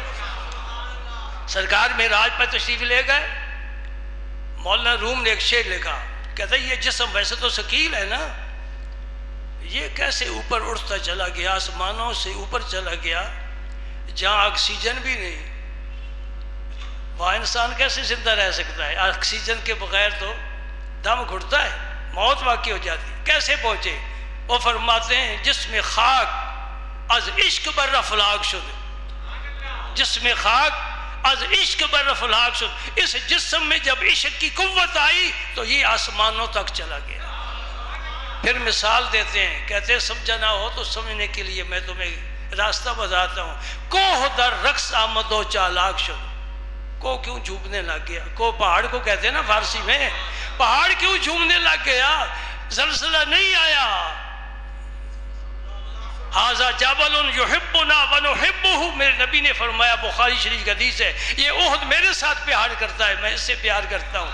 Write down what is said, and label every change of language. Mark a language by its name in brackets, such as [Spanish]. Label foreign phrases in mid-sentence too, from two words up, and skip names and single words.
[Urdu] سرکار معراج پر تشریف لے گئے، مولانا روم نے ایک شعر لکھا، کہتا ہے یہ جسم ویسے تو ثقیل ہے نا، یہ کیسے اوپر اٹھتا چلا گیا، آسمانوں سے اوپر چلا گیا جہاں آکسیجن بھی نہیں، وہاں انسان کیسے زندہ رہ سکتا ہے؟ آکسیجن کے بغیر تو دم گھٹتا ہے، موت واقع ہو جاتی۔ کیسے پہنچے؟ وہ فرماتے ہیں [Persian] جسم خاک از عشق بر افلاک شد، جسم خاک از عشق بر افلاک شد، [Urdu] اس جسم میں جب عشق کی قوت آئی تو یہ آسمانوں تک چلا گیا۔ پھر مثال دیتے ہیں، کہتے ہیں سمجھا نہ ہو تو سمجھنے کے لیے میں تمہیں راستہ بتاتا ہوں۔ [Persian] کوہ در رقص آمد و چالاک شد، [Urdu] کو کیوں جھومنے لگ گیا؟ کو پہاڑ کو کہتے ہیں نا فارسی میں، پہاڑ کیوں جھومنے لگ گیا؟ زلزلہ نہیں آیا۔ [Arabic] ھذا جبل یحبنا ونحبہ، [Urdu] میرے نبی نے فرمایا، بخاری شریف کی حدیث ہے، یہ احد میرے ساتھ پیار کرتا ہے، میں اس سے پیار کرتا ہوں۔